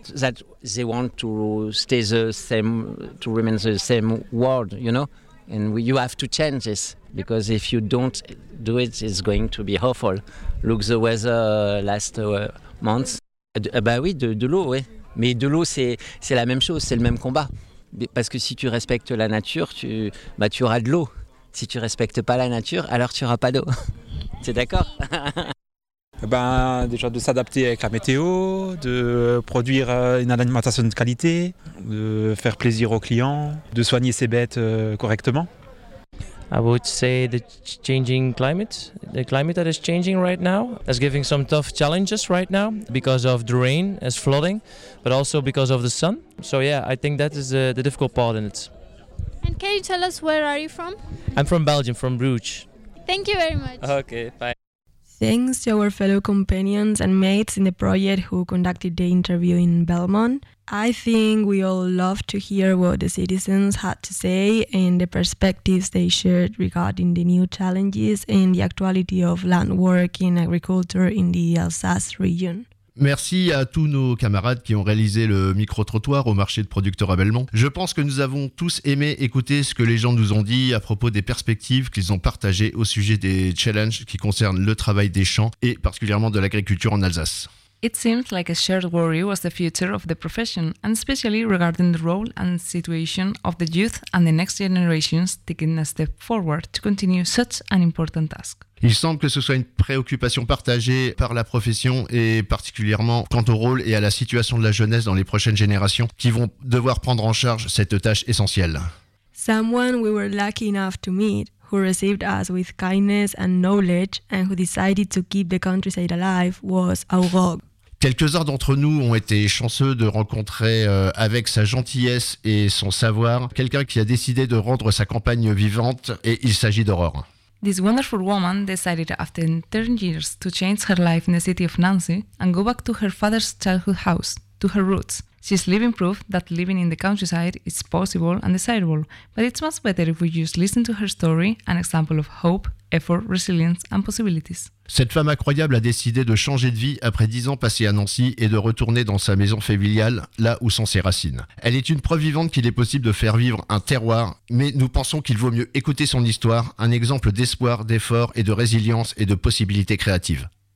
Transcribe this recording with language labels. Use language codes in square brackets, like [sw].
[en] That they want to stay the same, to remain the same world, you know? And you have to change this, because if you don't do it, it's going to be awful. Look the weather last month. [fr] De l'eau, oui. Mais de l'eau, c'est la même chose, c'est le même combat. Parce que si tu respectes la nature, tu auras de l'eau. Si tu respectes pas la nature, alors tu auras pas d'eau. T'es d'accord? Déjà de s'adapter avec la météo, de produire une alimentation de qualité, de faire plaisir aux clients, de soigner ses bêtes correctement. [en] I would say the changing climate, the climate that is changing right now, is giving some tough challenges right now because of the rain, as flooding, but also because of the sun. So yeah, I think that is the difficult part in it. And can you tell us where are you from? I'm from Belgium, from Bruges. Thank you very much. Okay, bye. Thanks to our fellow companions and mates in the project who conducted the interview in Belmont. I think we all love to hear what the citizens had to say and the perspectives they shared regarding the new challenges and the actuality of land work in agriculture in the Alsace region. [fr] Merci à tous nos camarades qui ont réalisé le micro-trottoir au marché de producteurs à Belmont. Je pense que nous avons tous aimé écouter ce que les gens nous ont dit à propos des perspectives qu'ils ont partagées au sujet des challenges qui concernent le travail des champs et particulièrement de l'agriculture en Alsace. [en] It seemed like a shared worry was the future of the profession, and especially regarding the role and situation of the youth and the next generations taking a step forward to continue such an important task. [fr] Il semble que ce soit une préoccupation partagée par la profession et particulièrement quant au rôle et à la situation de la jeunesse dans les prochaines générations qui vont devoir prendre en charge cette tâche essentielle. [en] Someone we were lucky enough to meet, who received us with kindness and knowledge and who decided to keep the countryside alive, was Aurore. [fr] Quelques-uns d'entre nous ont été chanceux de rencontrer avec sa gentillesse et son savoir quelqu'un qui a décidé de rendre sa campagne vivante et il s'agit d'Aurore. [en] This wonderful woman decided after 10 years to change her life in the city of Nancy and go back to her father's childhood house, to her roots. She's living proof that living in the countryside is possible and desirable, but it's much better if we just listen to her story, an example of hope, effort, resilience and possibilities. [fr] Cette femme incroyable a décidé de changer de vie après 10 ans passés à Nancy et de retourner dans sa maison familiale, là où sont ses racines. Elle est une preuve vivante qu'il est possible de faire vivre un terroir, mais nous pensons qu'il vaut mieux écouter son histoire, un exemple d'espoir, d'effort et de résilience et de possibilités créatives.